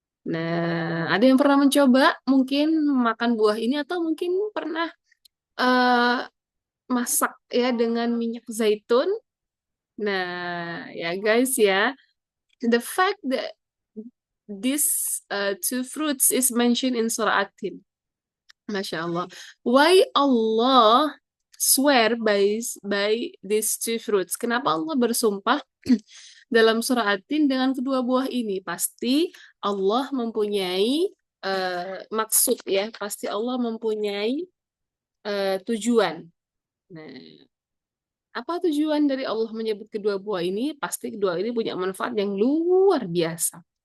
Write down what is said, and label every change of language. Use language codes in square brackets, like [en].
[id] Nah, ada yang pernah mencoba mungkin makan buah ini atau mungkin pernah eh, masak ya dengan minyak zaitun. [en] Nah, ya guys ya, the fact that these two fruits is mentioned in Surah At-Tin. Masya Allah. Why Allah swear by these two fruits? [id] Kenapa Allah bersumpah dalam surah At-Tin dengan kedua buah ini? Pasti Allah mempunyai maksud ya. Pasti Allah mempunyai tujuan. Nah, apa tujuan dari Allah menyebut kedua buah ini? Pasti kedua ini punya manfaat yang luar biasa.